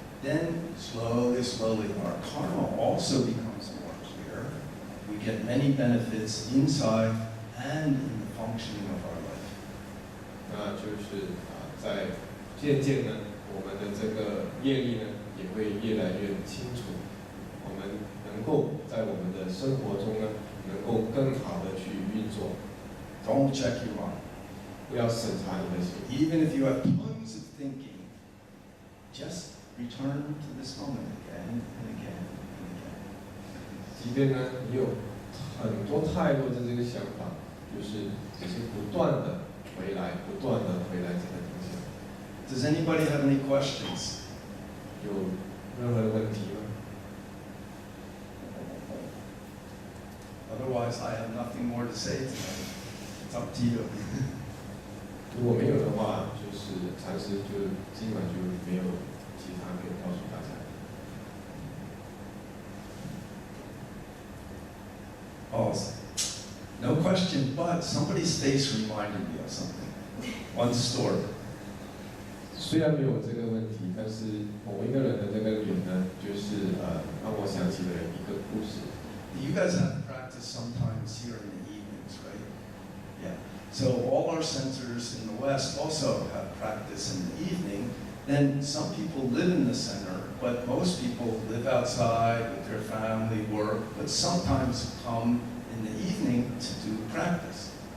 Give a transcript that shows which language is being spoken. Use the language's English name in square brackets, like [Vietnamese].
[English] Then slowly, slowly, our karma also becomes more clear. We get many benefits inside and in the functioning of our life. [Chinese] 那就是在渐渐呢，我们的这个业力呢也会越来越清楚，我们能够在我们的生活中呢，能够更好的去运作。 [English] Don't check your mind. [Chinese] 不要审查你的心， [English] Even if you have tons of thinking, just return to this moment again and again and again. [Chinese] 即便呢你有很多太多的这个想法，就是只是不断的回来，不断的回来这个当下。 [English] Does anybody have any questions? [Chinese] 有任何的问题吗？ [English] Otherwise, I have nothing more to say tonight. It's up to you. [Chinese] 如果没有的话，就是禅师就今晚就没有其他可以告诉大家。 [English] Oh, no question, but somebody's face reminded me of something. One story. [Chinese] 虽然没有这个问题，但是某一个人的这个脸呢，就是让我想起了一个故事。 [English] You guys have practice sometimes here in the evenings, right? Yeah. So all our centers in the West also have practice in the evening. Then some people live in the center, but most people live outside with their family, work, but sometimes come in the evening to do practice.